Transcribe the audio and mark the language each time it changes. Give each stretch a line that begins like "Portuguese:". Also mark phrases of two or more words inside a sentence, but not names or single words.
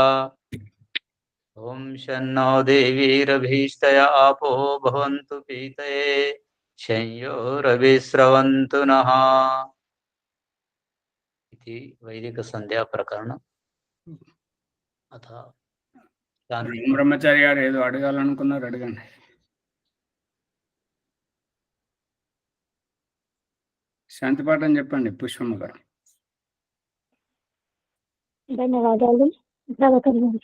Sanskrit: ॐ शन्नो देवीरभीष्टय आपो भवन्तु पीतये शंयोरभिस्रवन्तु नः इति वैदिकसन्ध्याप्रकरणम् अथ
Telugu: బ్రహ్మచారి గారు ఏదో అడగాలనుకున్నారు, అడగండి. శాంతి పాఠం చెప్పండి పుష్పమ్మ గారు. ధన్యవాదాలు సహకరించి.